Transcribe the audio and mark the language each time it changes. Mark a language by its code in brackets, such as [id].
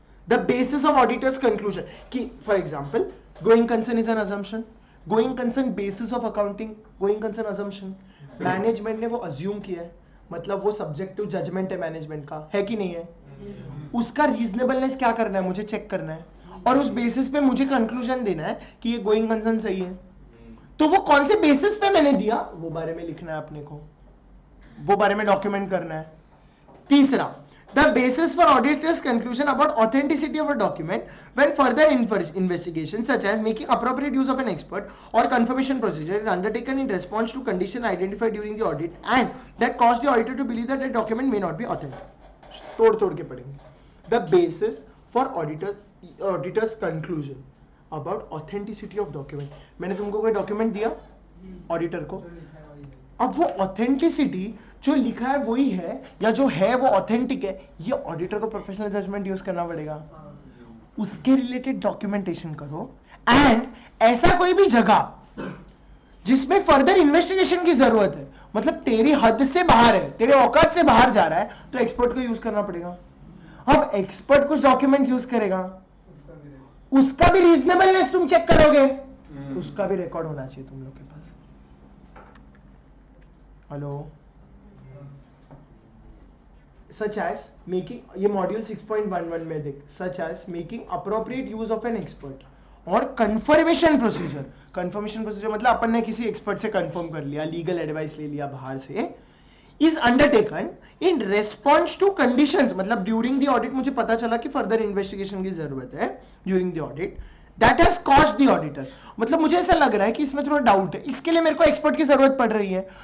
[hi] The basis of auditors conclusion कि for example going concern is an assumption, going concern basis of accounting, going concern assumption, management ने वो assume किया है, मतलब वो subjective judgement है मैनेजमेंट का, है कि नहीं है, उसका रीजनेबलनेस क्या करना है, मुझे चेक करना है और उस बेसिस पे मुझे कंक्लूजन देना है कि ये गोइंग कंसर्न सही है। तो वो कौन से बेसिस पे मैंने दिया वो बारे में लिखना है अपने को, वो बारे में डॉक्यूमेंट करना है। [en] तीसरा, the basis for auditor's conclusion about authenticity of a document when further investigation such as making appropriate use of an expert or confirmation procedure is undertaken in response to condition identified during the audit and that cause the auditor to believe that the document may not be authentic. [hi] तोड़ के पढ़ेंगे। [en] The basis for auditor's conclusion about authenticity of document, [hi] मैंने तुमको कोई document दिया auditor को, अब वो ऑथेंटिसिटी जो लिखा है वही है या जो है वो ऑथेंटिक है, ये ऑडिटर को प्रोफेशनल जजमेंट यूज करना पड़ेगा, उसके रिलेटेड डॉक्यूमेंटेशन करो। एंड ऐसा कोई भी जगह जिसमें फर्दर इन्वेस्टिगेशन की जरूरत है, मतलब तेरी हद से बाहर है, तेरे औकात से बाहर जा रहा है, तो एक्सपर्ट को यूज करना पड़ेगा। अब एक्सपर्ट कुछ डॉक्यूमेंट यूज करेगा, उसका भी रीजनेबलनेस तुम चेक करोगे, उसका भी रिकॉर्ड होना चाहिए तुम लोग के पास। [en] hello, such as making, [hi] ये मॉड्यूल 6.11 में देख, [en] such as making appropriate use of an expert और confirmation procedure। [hi] confirmation procedure मतलब अपन ने किसी एक्सपर्ट से कंफर्म कर लिया, लीगल एडवाइस ले लिया बाहर से, [en] is undertaken in response to conditions, [hi] मतलब ड्यूरिंग द ऑडिट मुझे पता चला कि फर्दर इन्वेस्टिगेशन की जरूरत है during the audit, that has caused the auditor, मतलब मुझे ऐसा लग रहा है कि इसमें थोड़ा डाउट है, इसके लिए मेरे को एक्सपर्ट की जरूरत पड़ रही है।